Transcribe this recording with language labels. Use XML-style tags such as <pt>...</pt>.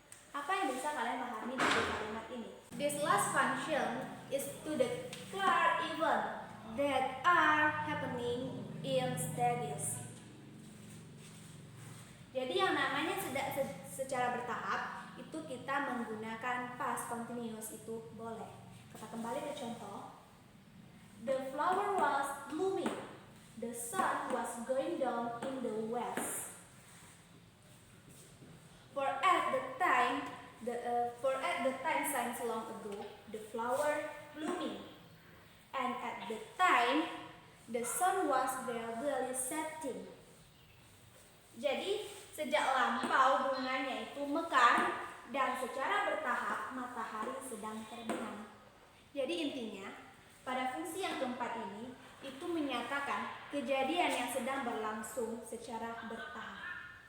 <id>Apa yang bisa kalian pahami dari kalimat ini?</id> <en>This last function is to declare event that are happening in stages.</en> <id>Jadi yang namanya secara bertahap itu kita menggunakan past continuous itu boleh. Kita kembali ke contoh.</id> <en>The flower was blooming. The sun was going down in the west. For at the time since long ago, the flower blooming, and at the time the sun was gradually setting.</en> <id>Jadi sejak lampau bunganya itu mekar dan secara bertahap matahari sedang terbenam. Jadi intinya pada fungsi yang keempat ini itu menyatakan kejadian yang sedang berlangsung secara bertahap.</id>